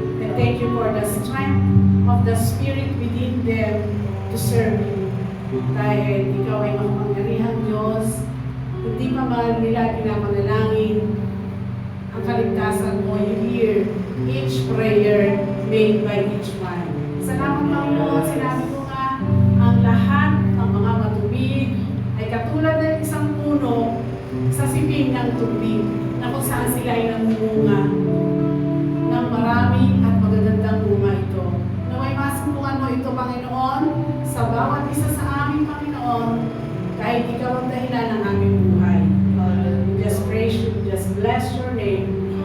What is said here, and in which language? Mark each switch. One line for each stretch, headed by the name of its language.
English: And thank you for the strength of the Spirit within them to serve you.
Filipino: Dahil ikaw ay makapangyarihang Diyos, hindi pa man nila pinapanalangin ang kaligtasan mo.
English: You hear each prayer made by each one.
Filipino: Salamat, Panginoon. Sinabi ko nga, ang lahat ng mga matubig ay katulad ng isang puno sa siping ng tubig na kung saan sila ay namumunga ng marami at magagandang bunga ito. Naway masumpungan mo ito, Panginoon, sa bawat isa sa amin, Panginoon, kahit ikaw ang dahilan ng aming buhay.
English: We just praise you, we just bless your name.